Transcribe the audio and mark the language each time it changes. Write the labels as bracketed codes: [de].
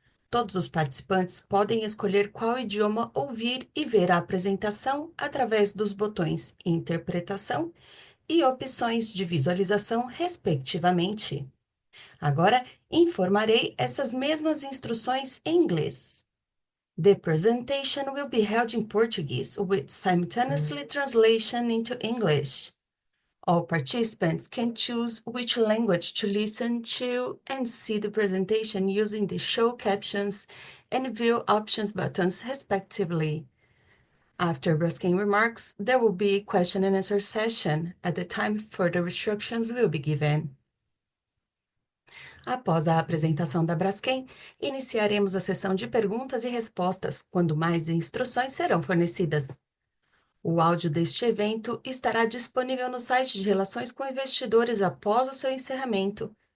[pt] Todos os participantes podem escolher qual idioma ouvir e ver a apresentação através dos botões Interpretação e Opções de Visualização, respectivamente. Agora, informarei essas mesmas instruções em inglês. [en] The presentation will be held in Portuguese with simultaneously translation into English. All participants can choose which language to listen to and see the presentation using the show captions and view options buttons respectively. After Braskem remarks, there will be a question and answer session. At the time, further instructions will be given. [pt] Após a apresentação da Braskem, iniciaremos a sessão de perguntas e respostas, quando mais instruções serão fornecidas. O áudio deste evento estará disponível no site de Relações com Investidores após o seu encerramento.